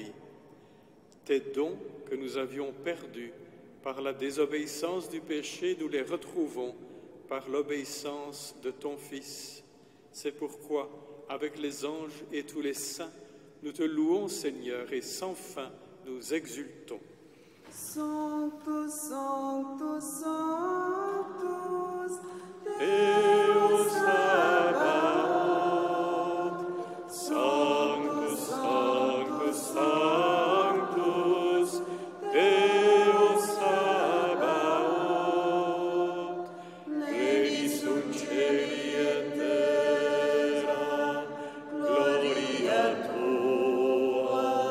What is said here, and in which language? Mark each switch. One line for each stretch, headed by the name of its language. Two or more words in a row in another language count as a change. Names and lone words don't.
French: Tes dons que nous avions perdus par la désobéissance du péché, nous les retrouvons par l'obéissance de ton Fils. C'est pourquoi, avec les anges et tous les saints, nous te louons, Seigneur, et sans fin nous exultons.
Latin: Sanctus, Sanctus, Sanctus, Deus Sabaoth, Sanctus, Sanctus, Sanctus, Deus Sabaoth, pleni sunt cieli et terra, gloria tua.